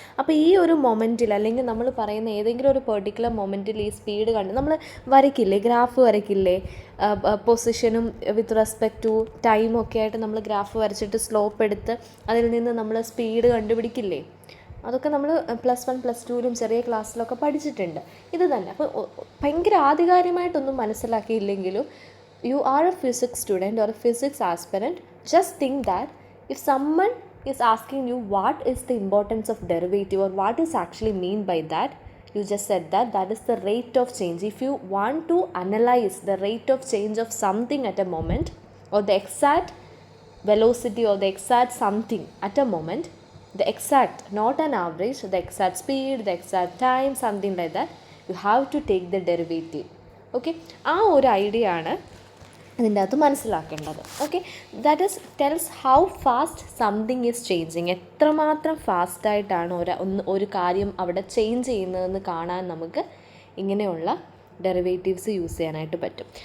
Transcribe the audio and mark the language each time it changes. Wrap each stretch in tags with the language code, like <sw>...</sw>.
<ml>അപ്പോൾ ഈ ഒരു മൊമെൻറ്റിൽ അല്ലെങ്കിൽ നമ്മൾ പറയുന്ന ഏതെങ്കിലും ഒരു പെർട്ടിക്കുലർ മൊമെൻറ്റിൽ ഈ സ്പീഡ് കണ്ട് നമ്മൾ വരയ്ക്കില്ലേ, ഗ്രാഫ് വരയ്ക്കില്ലേ, പൊസിഷനും വിത്ത് റെസ്പെക്ട് ടു ടൈമും ഒക്കെ ആയിട്ട് നമ്മൾ ഗ്രാഫ് വരച്ചിട്ട് സ്ലോപ്പ് എടുത്ത് അതിൽ നിന്ന് നമ്മൾ സ്പീഡ് കണ്ടുപിടിക്കില്ലേ. അതൊക്കെ നമ്മൾ +1 +2ലും ചെറിയ ക്ലാസ്സിലൊക്കെ പഠിച്ചിട്ടുണ്ട്. ഇത് തന്നെ. അപ്പോൾ ഭയങ്കര ആധികാരികമായിട്ടൊന്നും മനസ്സിലാക്കിയില്ലെങ്കിലും</ml> <en>you are a physics student or a physics aspirant, just think that if someone is asking you what is the importance of derivative or what is actually mean by that, you just said that is the rate of change. If you want to analyze the rate of change of something at a moment, or the exact velocity or the exact something at a moment, the exact, not an average, the exact speed, the exact time, something like that, you have to take the derivative.</en> <ml>Okay, ആ ഒരു idea ആണ് അതിൻ്റെ അകത്ത് മനസ്സിലാക്കേണ്ടത്.</ml> <en>Okay, that is tells how fast something is changing.</en> <ml>എത്രമാത്രം ഫാസ്റ്റായിട്ടാണ് ഒരു കാര്യം അവിടെ ചേഞ്ച് ചെയ്യുന്നതെന്ന് കാണാൻ നമുക്ക് ഇങ്ങനെയുള്ള ഡെറിവേറ്റീവ്സ് യൂസ് ചെയ്യാനായിട്ട് പറ്റും.</ml>